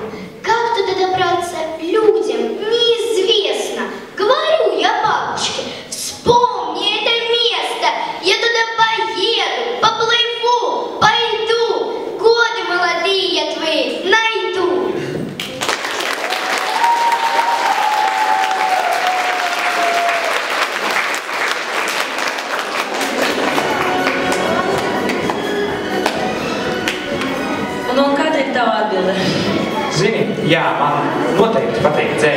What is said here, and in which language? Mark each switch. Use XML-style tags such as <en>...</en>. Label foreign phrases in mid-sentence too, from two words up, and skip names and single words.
<ru>Как туда добраться людям, неизвестно. Говорю я бабушке, вспомни это место. Я туда поеду, поплыву, пойду. Годы молодые я твои найду.</ru> <lv>Un kāda ir tava atbilde? Zini, jā, man noteikti patīk dzēja.</lv>